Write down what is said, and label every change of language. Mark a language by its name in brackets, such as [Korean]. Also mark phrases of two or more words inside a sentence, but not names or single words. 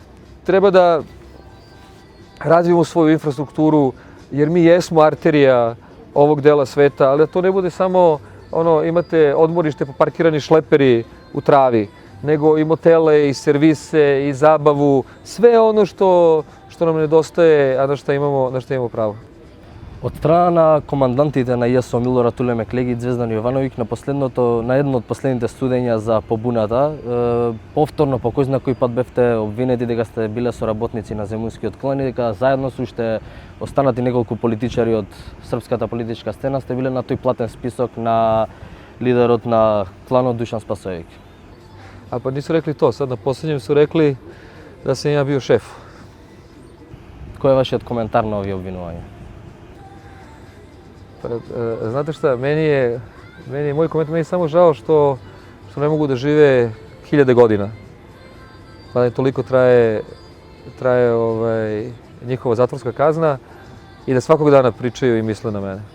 [Serbian] Treba da razvijemo svoju infrastrukturu jer mi jesmo arterija ovog dela sveta, ali da to ne bude samo imate odmorište pa parkirani šleperi u travi, nego i motele, i servise, i zabavu, sve ono što nam nedostaje, a na šta imamo pravo. [Macedonian] Од страна на командантите на ЈСО Милорад Улеме Клеги и Звездан Јовановиќ на едно од последните судења за побуната, повторно по кој знае кој пат бевте обвинети дека сте биле соработници на земјунскиот клан и дека заедно со уште останати неколку политичари од српската политичка сцена сте биле на тој платен список на лидерот на кланот Дуšan Spasojević. [Serbian] A pa nisu rekli to, sad na posljednjem su rekli da sam ja bio šef. [Macedonian] Кој е вашиот коментар на овие обвинувања? [Serbian] Znate šta, moj komentar, meni je samo žao što ne mogu da žive 1000 godina. Pa da toliko traje njihova zatvorska kazna i da svakog dana pričaju i misle na mene.